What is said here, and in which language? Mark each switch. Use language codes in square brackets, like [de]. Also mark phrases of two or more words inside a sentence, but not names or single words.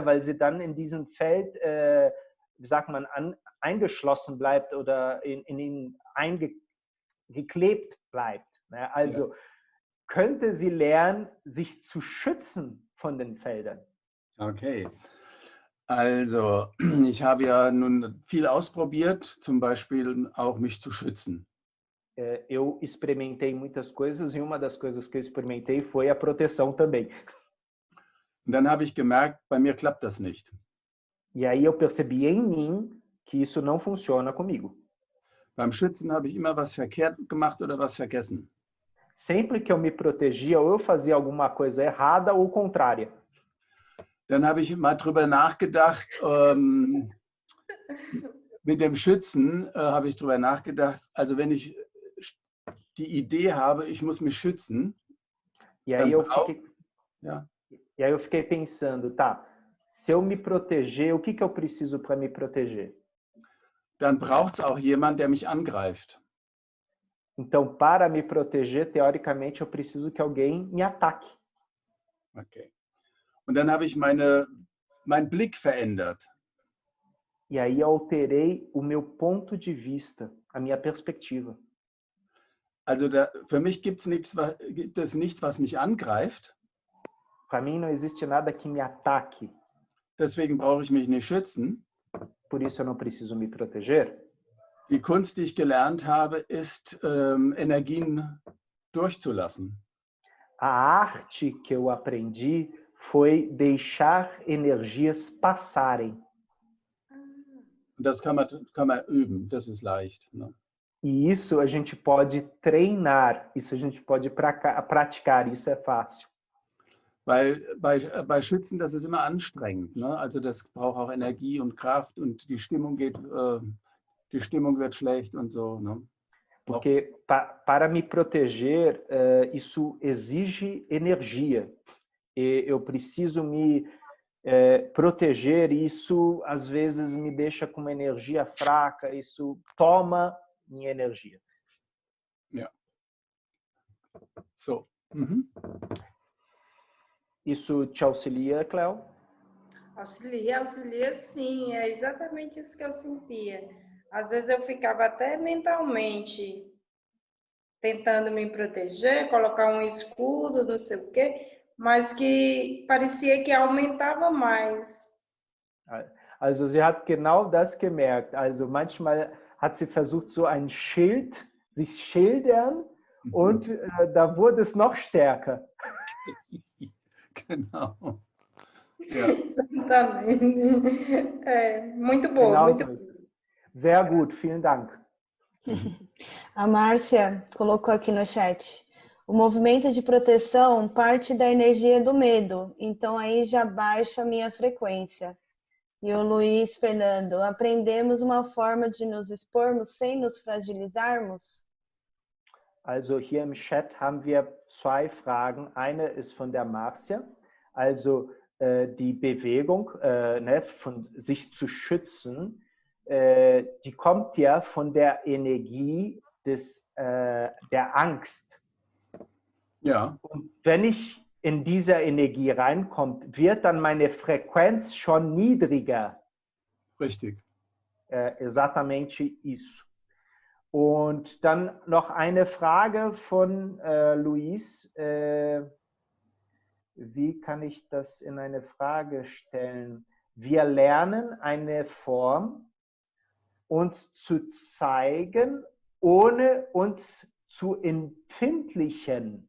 [de] Weil sie dann in diesem Feld, wie sagt man, eingeschlossen bleibt oder in ihn eingeklebt bleibt. Ne? Also könnte sie lernen, sich zu schützen von den Feldern. Okay. Also, ich habe ja nun viel ausprobiert, zum Beispiel auch mich zu schützen. [pt] Eu experimentei muitas coisas e uma das coisas que eu experimentei foi a proteção também. [de] Und dann habe ich gemerkt, bei mir klappt das nicht. [pt] E aí eu percebi em mim que isso não funciona comigo. [de] Beim Schützen habe ich immer was verkehrt gemacht oder was vergessen. [pt] Sempre que eu me protegia, ou eu fazia alguma coisa errada ou contrária. [de] Dann habe ich mal drüber nachgedacht, mit dem Schützen habe ich drüber nachgedacht, also wenn ich die Idee habe, ich muss mich schützen. [pt] E aí eu fiquei pensando, tá, se eu me proteger, o que eu preciso para me proteger? [de] Dann braucht es auch jemand, der mich angreift. [pt] Então, para me proteger, teoricamente, eu preciso que alguém me ataque. [de] Okay. Und dann habe ich meinen Blick verändert. [pt] E aí eu alterei o meu ponto de vista, a minha perspectiva. [de] Also für mich gibt es nichts, was mich angreift. [pt] Para mim não existe nada que me ataque. [de] Deswegen brauche ich mich nicht schützen. [pt] Por isso eu não preciso me proteger. [de] Die Kunst, die ich gelernt habe, ist, Energien durchzulassen. [pt] A arte que eu aprendi foi deixar energias passarem. [de] Und das kann man üben, das ist leicht. Ne? [pt] E isso a gente pode treinar, isso a gente pode praticar, isso é fácil. [de] Weil bei Schützen, das ist immer anstrengend. Ne? Also das braucht auch Energie und Kraft und die Stimmung wird schlecht und so. Ne? [pt] Porque para me proteger, isso exige energia. E eu preciso me proteger, e isso às vezes me deixa com uma energia fraca, isso toma minha energia. [de] Ja. So. Mhm. [pt] Isso te auxilia, Cléo? Auxilia sim, é exatamente isso que eu sentia. Às vezes eu ficava até mentalmente tentando me proteger, colocar um escudo, não sei o quê, mas que parecia que aumentava mais. [de] Also sie hat genau das gemerkt. Also manchmal hat sie versucht, so ein Schild, sich schildern, und da wurde es noch stärker. Genau. Ja. [pt] Exatamente. Muito bom. [de] Genau [pt] muito [de] so ist es. Sehr gut, vielen Dank. [pt] A Márcia colocou aqui no chat: o movimento de proteção parte da energia do medo, então aí já baixa a minha frequência. E o Luiz Fernando: aprendemos uma forma de nos expormos sem nos fragilizarmos? [de] Also hier im Chat haben wir 2 Fragen. Eine ist von der Marcia, also die Bewegung, von sich zu schützen, die kommt ja von der Energie der Angst. Ja. Und wenn ich in dieser Energie reinkomme, wird dann meine Frequenz schon niedriger. Richtig. [pt] Exatamente isso. [de] Und dann noch eine Frage von Luis. Wie kann ich das in eine Frage stellen? Wir lernen eine Form, uns zu zeigen, ohne uns zu empfindlichen.